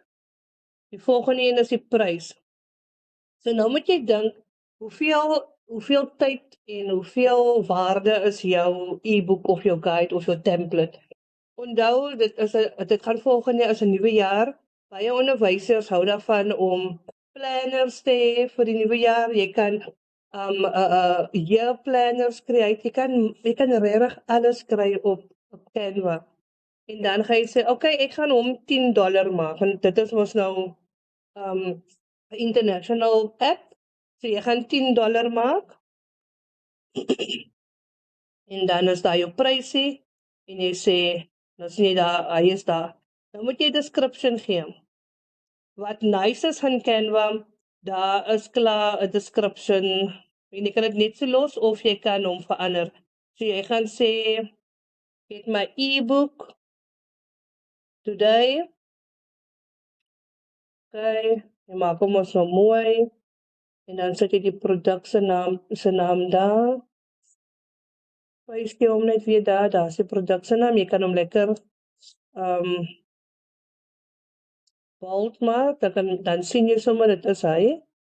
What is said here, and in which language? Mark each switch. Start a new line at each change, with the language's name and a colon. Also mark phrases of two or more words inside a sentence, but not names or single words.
Afrikaans: Die volgende een is die prys. So nou moet jy dink, hoeveel tyd en hoeveel waarde is jou e-book of jou guide of jou template? Onthou, dit gaan volgende as 'n nuwe jaar. Baie onderwysers hou daarvan om planners te hê vir die nuwe jaar. Jy kan
English: year planners
Afrikaans: kry. Jy kan regtig alles kry op Canva. En dan gaan jy sê, okay, ek gaan hom $10 maak. En dit is mos nou 'n
English: international app.
Afrikaans: So jy gaan $10 maak. En dan is daar jou prysie. En jy sê, dan sien jy daar, hy is daar. Dan moet jy description gee. Wat nice is van Canva, daar is klaar 'n description. En jy kan dit net so los of jy kan hom verander. So jy gaan sê,
English: get my e-book today.
Afrikaans: Okay, jy maak hom so mooi. En dan sit jy die produk se naam daar. Paste hom net weer daar, daar is die produk se naam. Jy kan hom lekker bold maak, dan sien jy sommer dit is hy.